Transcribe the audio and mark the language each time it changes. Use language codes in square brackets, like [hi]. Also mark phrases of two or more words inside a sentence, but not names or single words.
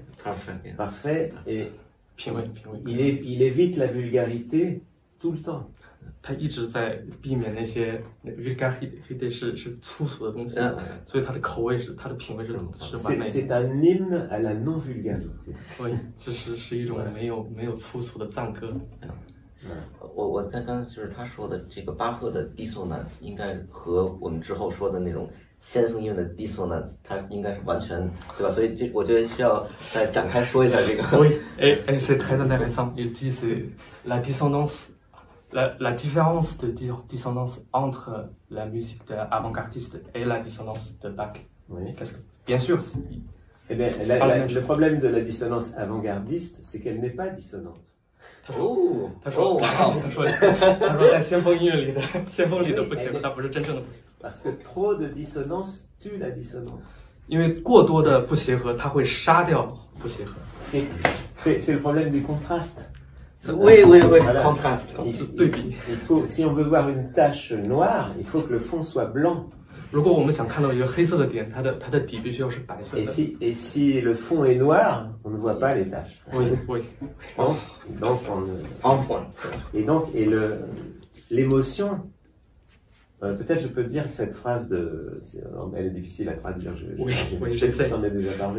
[fr] Parfait. Et il évite la vulgarité tout le temps. C'est un hymne à la non-vulgarité. [zh] 我在刚才就是他说的这个巴赫的 dissonance 应该和我们之后说的那种先锋音乐的 dissonance 它应该是完全对吧？所以我觉得需要再展开说一下这个。 [fr] Oui, et c'est très intéressant. Il dit c'est la dissonance, la différence de dissonance entre la musique avant-gardiste et la dissonance de Bach. Oui. Parce que bien sûr. Eh bien, le problème de la dissonance avant-gardiste, c'est qu'elle n'est pas dissonante. [zh] 他说在先锋音乐里的不协和，它不是真正的不协和。 [fr] Parce que trop de dissonance tue la dissonance. [zh] 因为过多的不协和，它会杀掉不协和。 [fr] C'est le problème du contraste. Oui, contraste. Si on veut voir une tache noire, il faut que le fond soit blanc. [zh] 如果我们想看到一个黑色的点，它的底必须要是白色的。 [fr] Et si le fond est noir, on ne voit pas les taches. Oui. Donc et l'émotion. Peut-être je peux dire que cette phrase elle est difficile à traduire. J'essaie. J'en ai déjà parlé.